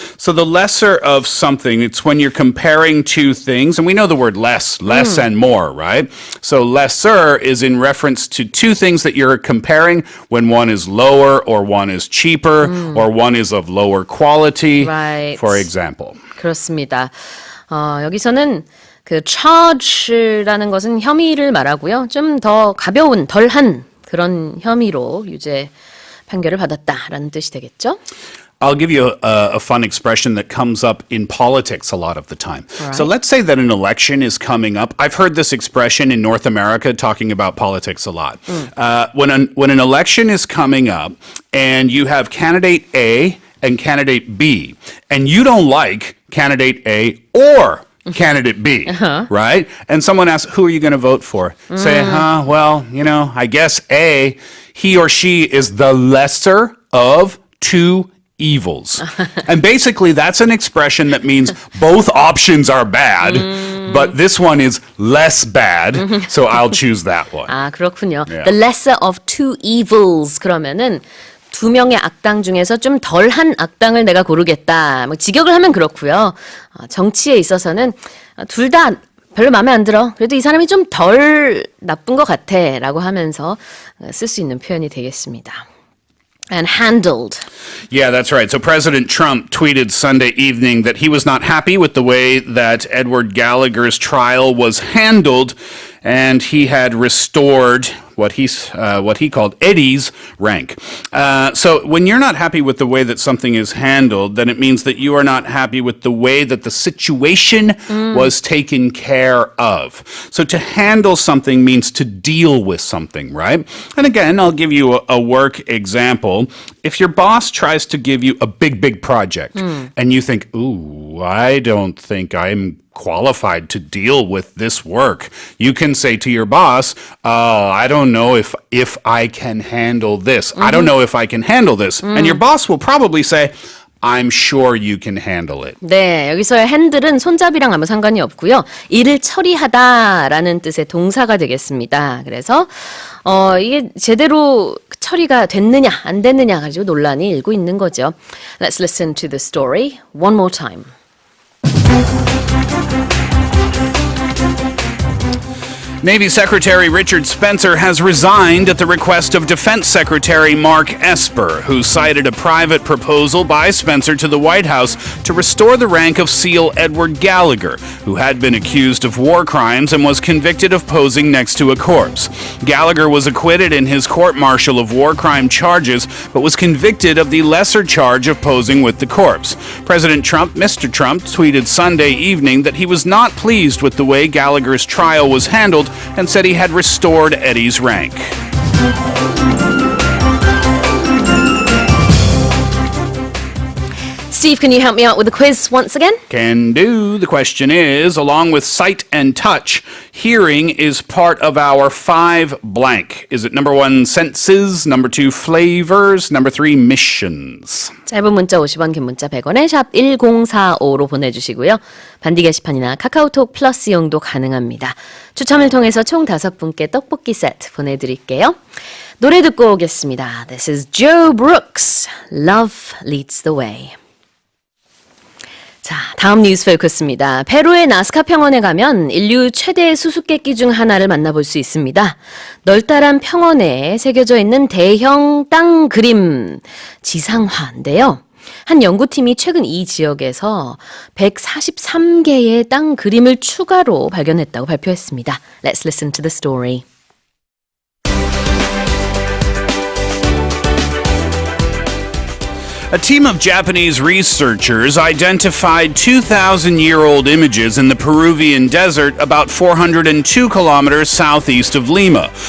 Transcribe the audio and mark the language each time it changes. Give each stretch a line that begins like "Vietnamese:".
English: So the lesser of something, it's when you're comparing two things, and we know the word less and more, right? So lesser is in reference to two things that you're comparing when one is lower or one is cheaper or one is of lower quality, Right. for example.
Korean: 그렇습니다. 여기서는 그 charge라는 것은 혐의를 말하고요. 좀 더 가벼운, 덜한 그런 혐의로 유죄 판결을 받았다라는 뜻이 되겠죠?
English: I'll give you a fun expression that comes up in politics a lot of the time. Right. So let's say that an election is coming up. I've heard this expression in North America talking about politics a lot. When an election is coming up and you have candidate A and candidate B, and you don't like candidate A or candidate B, right? And someone asks, who are you going to vote for? Say, well, you know, I guess A, he or she is the lesser of two evils. And basically that's an expression that means both options are bad, but this one is less bad, so I'll choose that one.
Korean: 아, 그렇군요.
English: Yeah. The lesser of two evils
Korean: 그러면은 두 명의 악당 중에서 좀 덜한 악당을 내가 고르겠다. 뭐 직역을 하면 그렇고요. 정치에 있어서는 둘 다 별로 마음에 안 들어. 그래도 이 사람이 좀 덜 나쁜 것 같아 라고 하면서 쓸 수 있는 표현이 되겠습니다.
English: And handled. Yeah, that's right. So President Trump tweeted Sunday evening that he was not happy with the way that Edward Gallagher's trial was handled, and he had restored what he called Eddie's rank. So when you're not happy with the way that something is handled, then it means that you are not happy with the way that the situation was taken care of. So to handle something means to deal with something, right? And again, I'll give you a work example. If your boss tries to give you a big project and you think, ooh, I don't think I'm qualified to deal with this work, you can say to your boss, I don't know if I can handle this. I don't know if I can handle this. And your boss will probably say, I'm sure you can handle it.
Korean: 네, 여기서의 handle은 손잡이랑 아무 상관이 없고요. 일을 처리하다라는 뜻의 동사가 되겠습니다. 그래서 이게 제대로 처리가 됐느냐 안 됐느냐 가지고 논란이 일고 있는 거죠.
English: Let's listen to the story one more time. Navy Secretary Richard Spencer has resigned at the request of Defense Secretary Mark Esper, who cited a private proposal by Spencer to the White House to restore the rank of SEAL Edward Gallagher, who had been accused of war crimes and was convicted of posing next to a corpse. Gallagher was acquitted in his court-martial of war crime charges, but was convicted of the lesser charge of posing with the corpse. President Trump, Mr. Trump, tweeted Sunday evening that he was not pleased with the way Gallagher's trial was handled and said he had restored Eddie's rank. Steve, can you help me out with the quiz once again? Can do. The question is, along with sight and touch, hearing is part of our 5 blank. Is it number 1, senses, number 2, flavors, number 3, missions?
Korean: 짧은 문자 50원, 긴 문자 100원에 샵 1045로 보내주시고요. 반디 게시판이나 카카오톡 플러스 이용도 가능합니다. 추첨을 통해서 총 5분께 떡볶이 세트 보내드릴게요. 노래 듣고 오겠습니다.
English: This is Joe Brooks, Love Leads the Way.
Korean: 자, 다음 뉴스 포커스입니다. 페루의 나스카 평원에 가면 인류 최대 수수께끼 중 하나를 만나볼 수 있습니다. 널따란 평원에 새겨져 있는 대형 땅 그림 지상화인데요. 한 연구팀이 최근 이 지역에서 143개의 땅 그림을 추가로 발견했다고 발표했습니다.
English: Let's listen to the story. A team of Japanese researchers identified 2,000-year-old images in the Peruvian desert about 402 kilometers southeast of Lima.